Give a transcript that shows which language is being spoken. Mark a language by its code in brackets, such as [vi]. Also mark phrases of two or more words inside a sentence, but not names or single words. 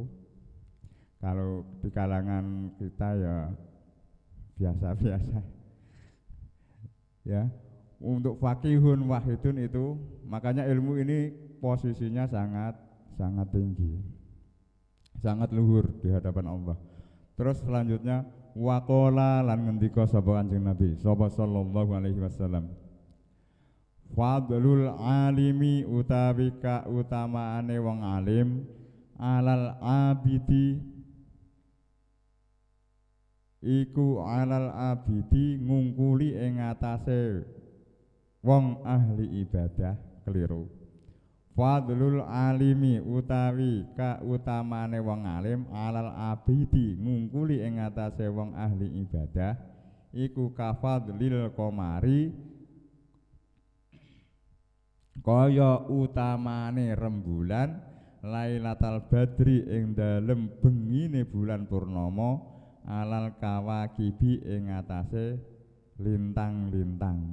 [id] Kalau di kalangan kita ya biasa-biasa ya. Untuk [ar] فقيه واحد [id] itu, makanya ilmu ini posisinya sangat tinggi, sangat luhur di hadapan Allah. [jv] Terus selanjutnya waqala lan ngendika sapa Kanjeng Nabi [ar] صلى الله عليه وسلم, فضل العالم [jv] utawi kautamaane wong alim [ar] على العابد [jv] iku [ar] على العابد [jv] ngungkuli ing atase wong ahli ibadah. Keliru. [ar] فضل العالم [jv] utawi kautamane wong alim [ar] على العابد [jv] ngungkuli ing atase wong ahli ibadah iku [ar] كفضل القمر [jv] kaya utamane rembulan [ar] ليلة البدر [jv] ing dalem bengine bulan purnama [ar] على الكواكب [jv] ing atase lintang-lintang.